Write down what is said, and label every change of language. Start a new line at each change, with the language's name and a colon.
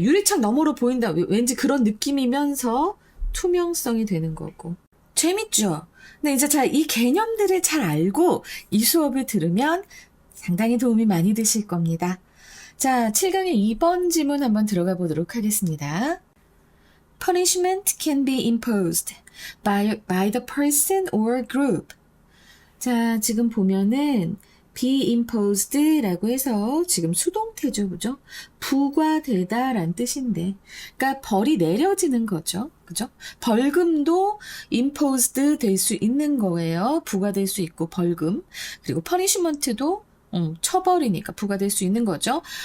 Korean: 유리창 너머로 보인다. 왠지 그런 느낌이면서 투명성이 되는 거고. 재밌죠? 근데 이제 이 개념들을 잘 알고 이 수업을 들으면 상당히 도움이 많이 되실 겁니다. 자, 7강의 2번 지문 한번 들어가 보도록 하겠습니다.
English: Punishment can be imposed by the person or group.
Korean: 자, 지금 보면은 be imposed 라고 해서 지금 수동태죠, 그죠? 부과되다라는 뜻인데, 그러니까 벌이 내려지는 거죠, 그죠? 벌금도 imposed 될 수 있는 거예요. 부과될 수 있고 벌금. 그리고 punishment도 처벌이니까 부과될 수 있는 거죠.